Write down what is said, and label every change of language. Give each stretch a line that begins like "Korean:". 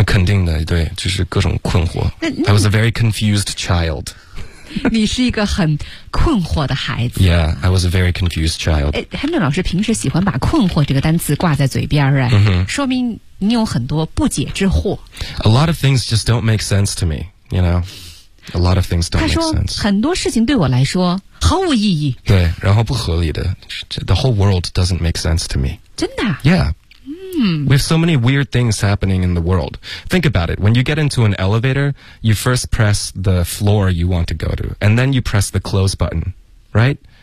Chinese: 肯定的，对，就是各种困惑。
English: I was a very confused child。
Chinese: 你是一个很困惑的孩子。
English: Yeah, I was a very confused child。
Chinese: Henry 老师平时喜欢把困惑这个单词挂在嘴边，说明你有很多不解之惑。
English: A lot of things just don't make sense to me, you know。 A lot of things don't make sense。
Chinese: 很多事情对我来说毫无意义。对，然后不合理的。
English: The whole world doesn't make sense to me。
Chinese: 真的？
English: Yeah。 We have so many weird things happening in the world. Think about it. When you get into an elevator, you first press the floor you want to go to, and then you press the close button, right?